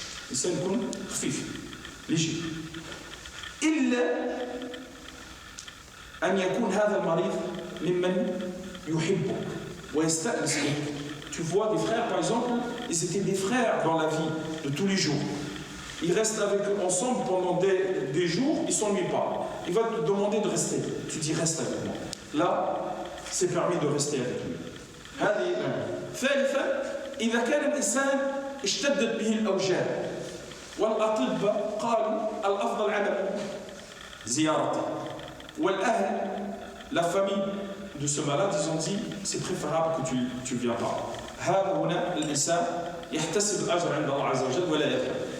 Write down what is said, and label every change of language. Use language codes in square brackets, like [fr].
[ar] الإنسان يكون خفيف léger إلا أن يكون هذا المريض ممن يحبك ويستأنس بك. [fr] Tu vois des frères par exemple, ils étaient des frères dans la vie de tous les jours. Ils restent avec eux ensemble pendant des jours, ils ne s'ennuient pas. Il va te demander de rester. Tu dis reste avec moi. Là, c'est permis de rester avec lui. [ar] هذه ثالثا إذا كان الإنسان اشتدت به الأوجاع والأطباء قالوا الأفضل عدم زيارته والأهل [fr] la famille de ce malade ils ont dit c'est préférable que tu viens pas. [ar] هذا هنا الإنسان يحتسب الأجر عند الله عز وجل ولا يذهب.